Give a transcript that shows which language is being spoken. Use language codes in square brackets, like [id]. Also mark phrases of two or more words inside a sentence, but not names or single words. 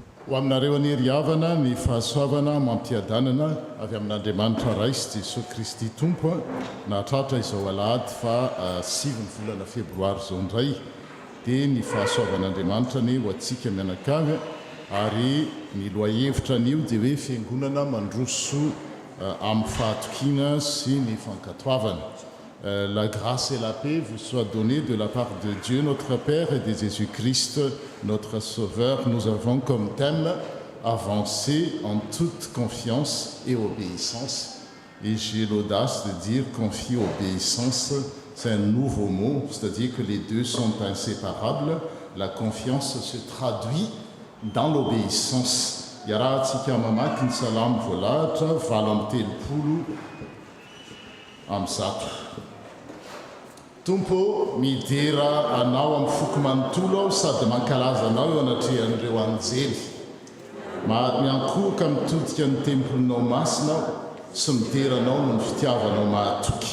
[mg] ho aminareo aniry havana ny fahasoavana mampiadanana avy amin'Andriamanitra ray sy Jesosy Kristy tompo nahatratra izao alahady fa 7 volana febroary izao indray dia ny fahasoavan'Andriamanitra ny ho antsika mianakavy ary ny loahevitra an'io dia hoe fiangonana mandroso amin'ny fahatokiana sy ny fankatoavana. [fr] La grâce et la paix vous soient données de la part de Dieu notre Père et de Jésus-Christ notre Sauveur. Nous avons comme thème avancer en toute confiance et obéissance. Et j'ai l'audace de dire confier obéissance, c'est un nouveau mot, c'est-à-dire que les deux sont inséparables. La confiance se traduit dans l'obéissance. [mg] Yara tsika mamaky ny salam voalahatra valo amby telopolo amby zato. Tompo midera anao amin'ny foko manontolo aho sady mankalaza anao eo anatrehan'ireo anjely. Miankohoka mitodika ny tempolonao masina sy midera anao no ny fitiavanao mahatoky.